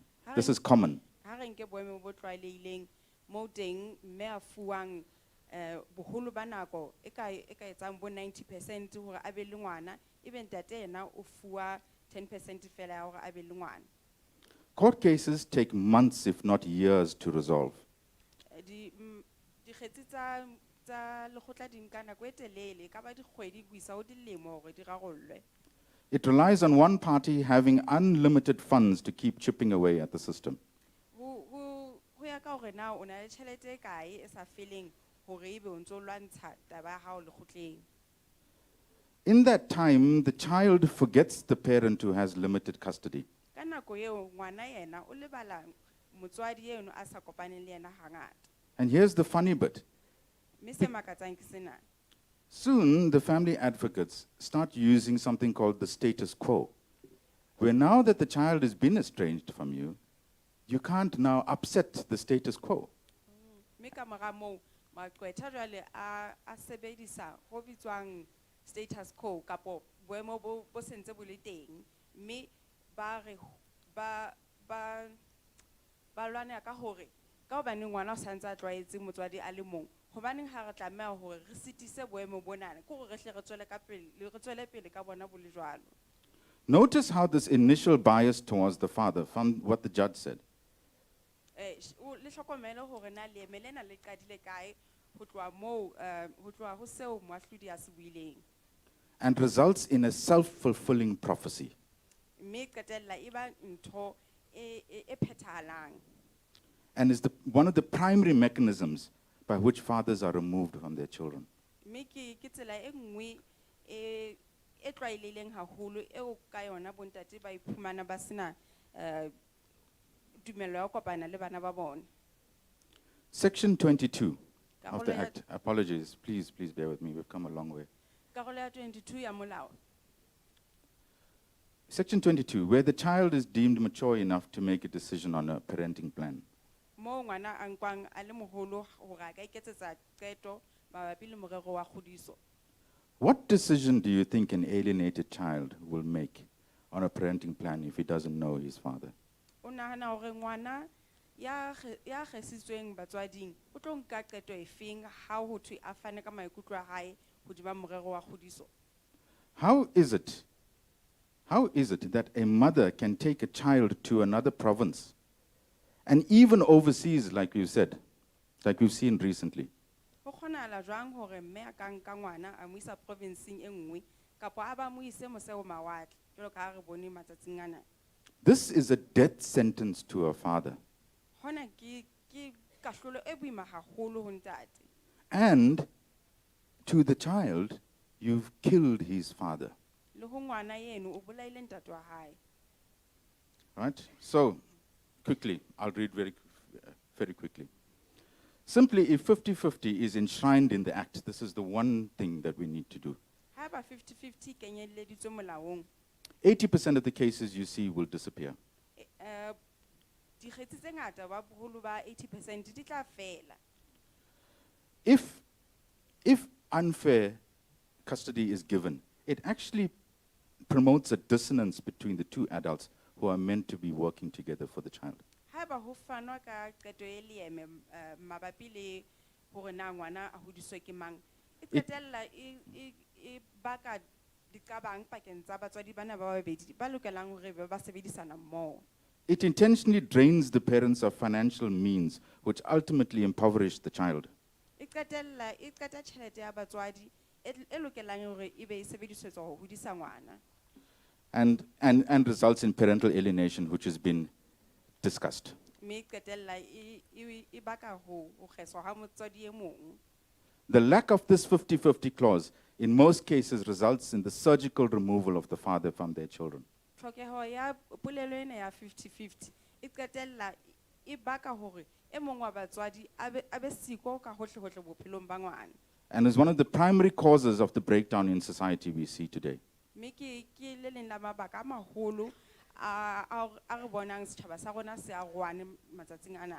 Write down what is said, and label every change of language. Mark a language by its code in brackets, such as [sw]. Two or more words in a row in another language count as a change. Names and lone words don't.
[en] This is common. [st] Ha re nke boemo bo tlwaelehileng moo teng mme a fuwang boholo ba nako e ka etsang bo 90% hore a be le ngwana, ebe ntate yena o fuwa 10% fela ya hore a be le ngwana. [en] Court cases take months, if not years, to resolve. [st] Dikgetsi tsa lekgotla di nka nako e telele, e ka ba dikgwedi ho isa ho dilemo hore di rarollwe. [en] It relies on one party having unlimited funds to keep chipping away at the system. [st] Ho ya ka hore na o na le tjhelete e kae e sa feleng hore ebe o ntso lwantsha taba ya hao lekgotleng. [en] In that time, the child forgets the parent who has limited custody. [st] Ka nako eo ngwana yena o lebala motswadi eno a sa kopaneng le yena hangata. [en] And here's the funny bit. [st] Mme se makatsang ke sena. [en] Soon, the family advocates start using something called the status quo, where now that the child has been estranged from you, you can't now upset the status quo. [st] Mme ka mora moo maqwetha jwale a sebedisa ho bitswang [en] status quo [st] kapo boemo bo sentse bo le teng, mme ba re ba lwana ka hore ka hobane ngwana o santse a tlwaetse motswadi a le mong, hobaneng ha re tlameha hore re sitise boemo bonana ke hore re hle re tswele pele ka bona bo le jwalo. [en] Notice how this initial bias towards the father, from what the judge said. [st] Le hlokomele hore na le emelena le qadile kae ho tloha moo ho tloha ho seo moahlodi a se buileng. [en] And results in a self-fulfilling prophecy. [st] Mme qetella e ba ntho e phethahalang. [en] And is one of the primary mechanisms by which fathers are removed from their children. [st] Mme ke tsela e nngwe e tlwaelehileng haholo eo ka yona bontate ba iphumana ba sena tumello ya ho kopana le bana ba bona. [en] Section 22 of the Act. Apologies, please bear with me, we've come a long way. [st] Karolo ya 22 ya molao. [en] Section 22, where the child is deemed mature enough to make a decision on a parenting plan. [st] Mo ngwana a nkwang a le moholo hore a ka iketsetsa qeto mabapi le morero wa kgodiso. [en] What decision do you think an alienated child will make on a parenting plan if he doesn't know his father? [st] O nahana hore ngwana ya kgesitsweng batswading o tlo nka qeto efeng ha ho thwe a fane ka maikutlo a hae hodima morero wa kgodiso? [en] How is it that a mother can take a child to another province and even overseas, like you said, like we've seen recently? [st] Ho kgonahala jwang hore mme a ka nka ngwana a mo isa provinceng e nngwe kapa a ba mo ise mose ho mawatle jwalo ka ha re bone matsatsing ana? [en] This is a death sentence to a father. [st] Hona ke kahlolo e boima haholo ho ntate. [en] And to the child, you've killed his father. [st] Le ho ngwana yeno o bolaile ntate wa hae. [en] Right? So, quickly, I'll read very quickly. Simply, if 50-50 is enshrined in the Act, this is the one thing that we need to do. [st] Ha ba 50-50 kenyeleditswe molaong. [en] 80% of the cases you see will disappear. [st] Dikgetsi tse ngata ba boholo ba 80% di tla fela. [en] If unfair custody is given, it actually promotes a dissonance between the two adults who are meant to be working together for the child. [st] Ha ba ho fanwa ka qeto e lieme mabapi le hore na ngwana a hodiswe ke mang, e qetella e baka diqabang pakeng tsa batswadi bana ba babedi ba lokelang hore ba sebedisana mmoho. [en] It intentionally drains the parents of financial means, which ultimately impoverish the child. [st] E qeta tjhelete ya batswadi e lokelang hore e be e sebedisetswa ho hodisa ngwana. [en] And results in parental alienation, which has been discussed. [st] Me qetella e baka ho kgeswa ha motswadi e mong. [en] The lack of this 50-50 clause in most cases results in the surgical removal of the father from their children. [st] Tlhokeho ya polelo ena ya 50-50 e qetella e baka hore e mong wa batswadi a be siko ka hohle bophelong ba ngwana. [en] and is one of the primary causes of the breakdown in society we see today. [st] mme ke le leng la mabaka a maholo a re bonang setjhaba sa rona se a rwane matsatsing ana.